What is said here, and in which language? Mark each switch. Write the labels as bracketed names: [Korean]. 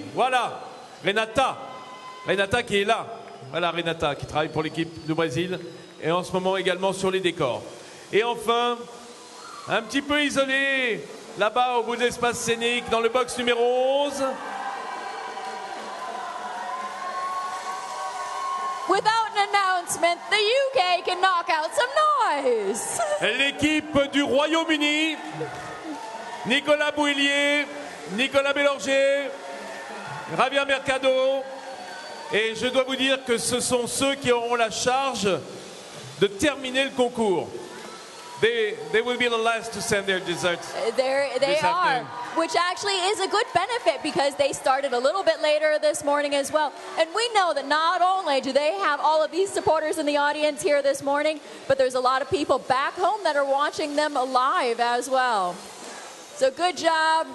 [French] Voilà, Renata qui est là. Voilà, Renata qui travaille pour l'équipe du Brésil. Et en ce moment également sur les décors. Et enfin, un petit peu isolé, là-bas au bout de l'espace scénique, dans le box numéro 11. [English] Without an announcement, the UK can knock out some noise. [French] L'équipe du Royaume-Uni, Nicolas Bouillier, Nicolas Bélorger, Javier Mercado. Et je dois vous dire que ce sont ceux qui auront la charge de terminer le concours. [English] They will be the last to send their desserts. They are, which actually is a good benefit because they started a little bit later this morning as well. And we know that not only do they have all of these supporters in the audience here this morning, but there's a lot of people back home that are watching them live as well. So good job.